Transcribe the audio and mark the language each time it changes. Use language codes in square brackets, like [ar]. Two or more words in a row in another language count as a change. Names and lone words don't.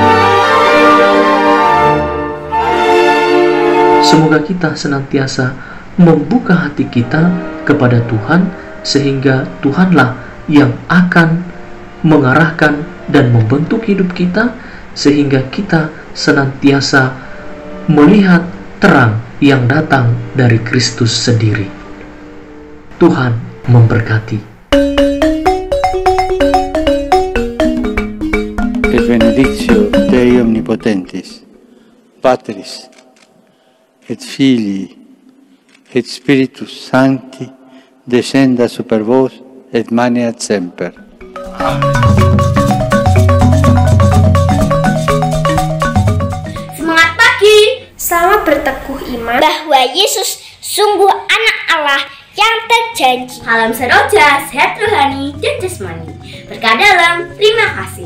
[id] Semoga kita senantiasa membuka hati kita kepada Tuhan, sehingga Tuhanlah yang akan mengarahkan dan membentuk hidup kita sehingga kita senantiasa melihat terang yang datang dari Kristus sendiri. Tuhan memberkati. [la] Et benedictio Dei omnipotentis, Patris, et Filii, et Spiritus Sancti, descenda super vos et maneat semper. [id] Semangat pagi! Selamat berteguh iman bahwa Yesus sungguh anak Allah yang terjanji. Salam seroja, sehat rohani dan jasmani. Berkah dalam, terima kasih.